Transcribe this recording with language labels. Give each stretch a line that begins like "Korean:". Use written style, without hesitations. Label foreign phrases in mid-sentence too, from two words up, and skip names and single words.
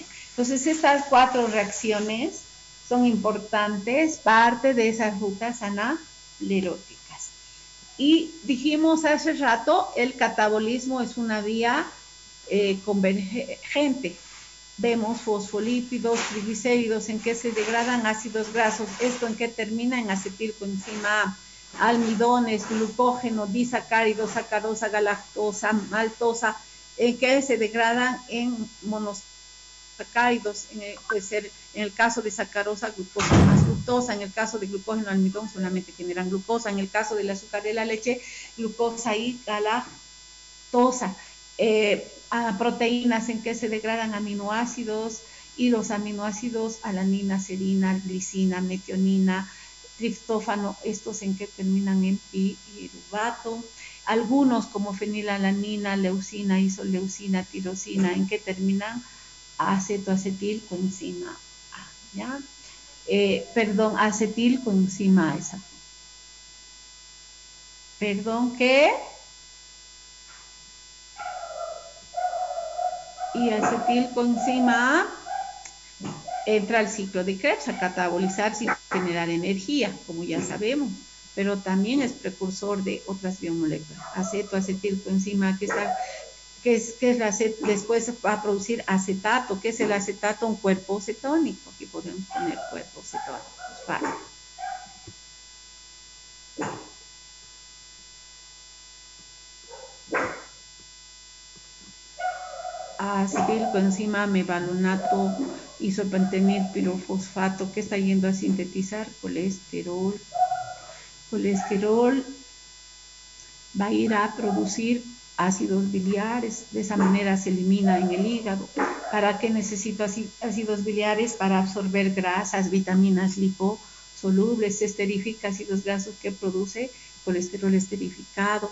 Spanish: Entonces, estas 4 reacciones son importantes, parte de esas rutas anapleróticas. Y dijimos hace rato, el catabolismo es una vía convergente. Vemos fosfolípidos, triglicéridos, en que se degradan ácidos grasos. ¿Esto en qué termina? En acetilcoenzima A. Almidones, glucógeno, disacáridos, sacarosa, galactosa, maltosa, en que se degradan en monosacáridos, puede ser en el caso de sacarosa, glucosa más fructosa, en el caso de glucógeno, almidón, solamente generan glucosa, en el caso del azúcar de la leche, glucosa y galactosa. A proteínas en que se degradan aminoácidos y los aminoácidos alanina, serina, glicina, metionina, triptófano, estos en que terminan en piruvato. Algunos como fenilalanina, leucina, isoleucina, tirosina, en que terminan acetoacetilcoenzima A, ¿ya? Perdón, acetilcoenzima esa. Perdón, ¿qué? Y acetilcoenzima A entra al ciclo de Krebs a catabolizarse y generar energía, como ya sabemos, pero también es precursor de otras biomoléculas. Acetoacetilcoenzima, que es después va a producir acetato. ¿Qué es el acetato? Un cuerpo cetónico. Aquí podemos poner cuerpo cetónico. Es fácil. Acetilcoenzima, mevalonato, isopentenil, pirofosfato, que está yendo a sintetizar colesterol. Colesterol va a ir a producir ácidos biliares, de esa manera se elimina en el hígado. ¿Para qué necesito ácidos biliares? Para absorber grasas, vitaminas liposolubles, se esterifica ácidos grasos que produce colesterol esterificado.